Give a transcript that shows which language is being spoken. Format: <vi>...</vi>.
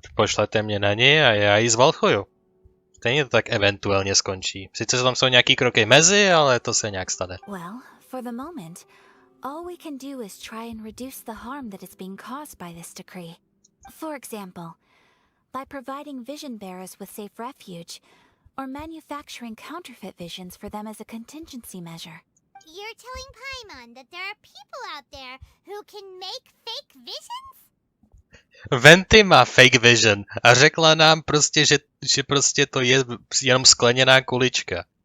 <cs>Pošlete mě na ně a já ji zvalchuju. Stejně to tak eventuálně skončí. Sice tam jsou nějaký kroky mezi, ale to se nějak stane.</cs> <en>Well, for the moment, all we can do is try and reduce the harm that is being caused by this decree. For example, by providing vision bearers with safe refuge, or manufacturing counterfeit visions for them as a contingency measure. You're telling Paimon that there are people out there who can make fake visions?</en> <cs>Venti má fake vision a řekla nám prostě, že prostě to je jenom skleněná kulička.</cs>